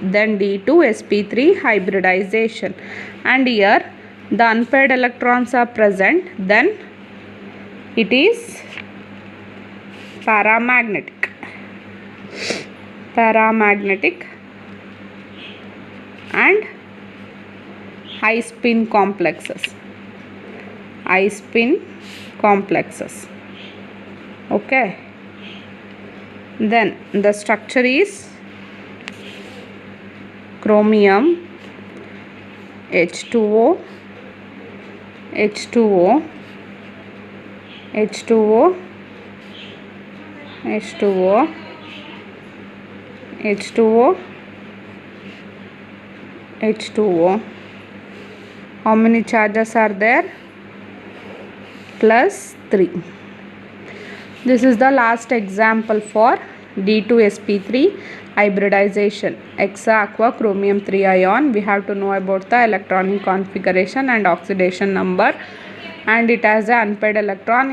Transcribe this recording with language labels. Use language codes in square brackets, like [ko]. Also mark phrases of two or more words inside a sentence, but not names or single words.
[en] Then d2 sp3 hybridization, and here the unpaired electrons are present, then it is paramagnetic and high spin complexes. Okay, then the structure is chromium, H2O, H2O, H2O, H2O, H2O, H2O. How many charges are there? +3. This is the last example for D2sp3 hybridization. Hexa aqua chromium 3 ion. We have to know about the electronic configuration and oxidation number, and it has an unpaired electron.